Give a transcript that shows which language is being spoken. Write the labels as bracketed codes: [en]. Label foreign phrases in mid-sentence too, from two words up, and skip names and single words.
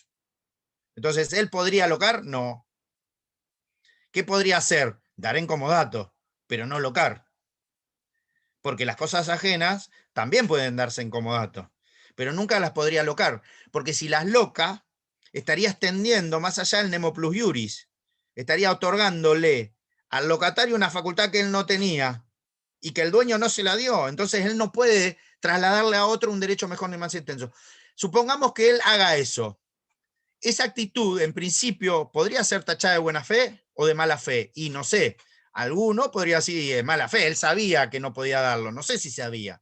[es] Entonces, ¿él podría alocar? No. ¿Qué podría hacer? Dar en comodato, pero no locar. Porque las cosas ajenas también pueden darse en comodato, pero nunca las podría locar, porque si las loca, estaría extendiendo más allá del [la] nemo plus iuris, [es] estaría otorgándole al locatario una facultad que él no tenía y que el dueño no se la dio, entonces él no puede trasladarle a otro un derecho mejor ni más extenso. Supongamos que él haga eso. Esa actitud, en principio, podría ser tachada de buena fe o de mala fe, y no sé, alguno podría decir de mala fe, él sabía que no podía darlo, no sé si sabía.